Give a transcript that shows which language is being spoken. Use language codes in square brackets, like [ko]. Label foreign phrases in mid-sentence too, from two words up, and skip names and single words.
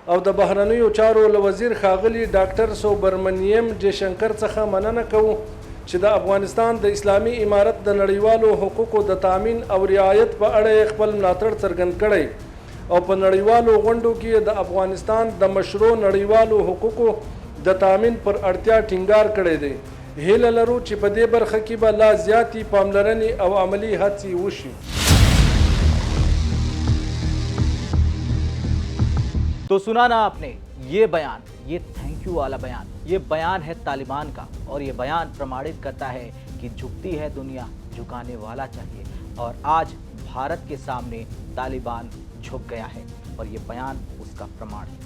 [ps] او د بهرنیو چارو له وزیر ښاغلي ډاکټر سوبرمنیم جیشنکر څخه مننه کوو چې د افغانستان د اسلامي امارت د نړیوالو حقوقو د تامین او رعایت په اړه خپل ملاتړ څرګند کړی او په نړیوالو غونډو کې د افغانستان د مشروع نړیوالو حقوقو د تامین پر اړتیا ټینګار کړی دی. هیله لرو چې په دې برخه کې به لا زیاتې پاملرنې او عملي هڅې وشي. [hi] तो सुना ना आपने ये बयान, ये [en] thank you [hi] वाला बयान, ये बयान है तालिबान का और ये बयान प्रमाणित करता है कि झुकती है दुनिया, झुकाने वाला चाहिए। और आज भारत के सामने तालिबान झुक गया है और ये बयान उसका प्रमाण है।